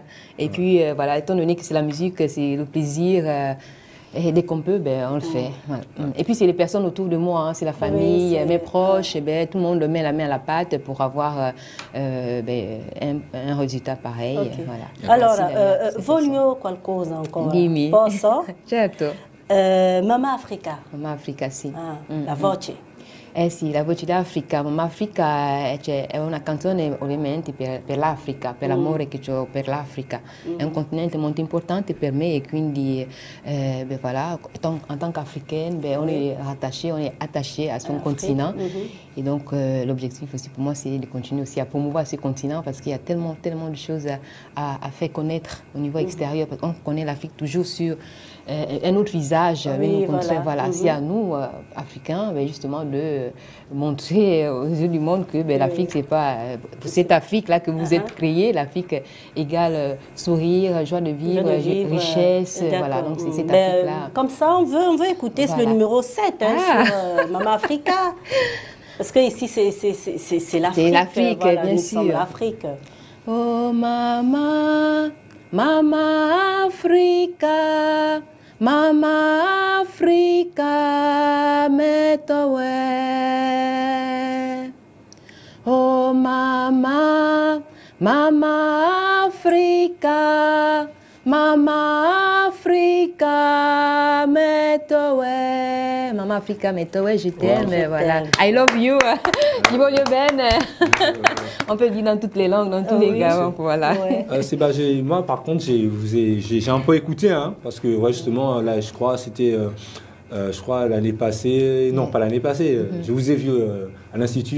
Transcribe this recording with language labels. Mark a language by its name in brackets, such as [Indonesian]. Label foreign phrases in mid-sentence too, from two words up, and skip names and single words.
[French] Et puis, voilà, étant donné que c'est la musique, c'est le plaisir, et dès qu'on peut, on le fait. Voilà. Et puis, c'est les personnes autour de moi, hein, c'est la famille, mes proches, tout le monde met la main à la pâte pour avoir un résultat pareil. Okay. Voilà. [Italian] Allora, voglio qualcosa ancora. Dimmi. Posso? Certo. Mamma Africa. Mamma Africa, sì. La voce. Sì, la voce d'Africa. Mamma Africa è una canzone ovviamente per l'Africa, per l'amore che ho per l'Africa. È un continente molto importante per me [French] et quindi voilà, en tant qu'Africaine, on est attaché à son continent. Et donc l'objectif aussi pour moi, c'est de continuer aussi à promouvoir ce continent parce qu'il y a tellement de choses à faire connaître au niveau extérieur. Parce qu'on connaît l'Afrique toujours sur un autre visage. Voilà. C'est à nous, Africains, justement, de montrer aux yeux du monde que l'Afrique, c'est pas cette Afrique-là que vous êtes créée. L'Afrique égale sourire, joie de vivre, richesse. Voilà, donc c'est cette Afrique-là. Comme ça, on veut écouter le numéro 7 sur Mamma Africa. Parce que ici, c'est l'Afrique. C'est l'Afrique, voilà, bien sûr. l'Afrique. Oh, Mama, Mama Africa. Mama Africa, metowe. Oh Mama, Mama Africa, Mama Africa, metowe. Mama Africa, metowe, je t'aime, voilà. [English] I love you. Kibolio Ben. [French] On peut dire dans toutes les langues, dans tous les gamins, voilà. Moi, par contre, j'ai un peu écouté, hein, parce que justement, là, je crois, c'était, l'année passée, non, pas l'année passée, je vous ai vu à l'Institut,